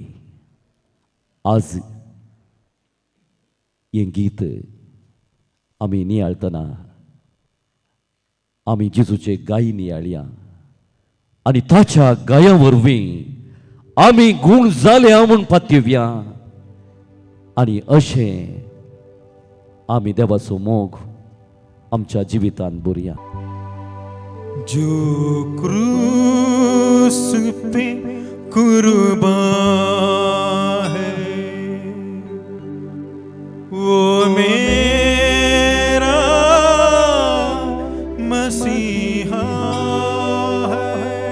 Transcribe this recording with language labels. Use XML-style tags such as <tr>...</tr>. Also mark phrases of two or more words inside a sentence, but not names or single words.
<kok>आज हें गीत आमी नियाळतना आमी जेजूचे गायी नियाळया आनी ताच्या गाया वरवीं आमी गूण जाल्या म्हूण पातयेवया. आनी अशें आमी देवाचो मोग आमच्या जिवितांत भरया.</kok> <hi>जो क्रूस पे कुर्बान है वो मेरा मसीहा है.</hi>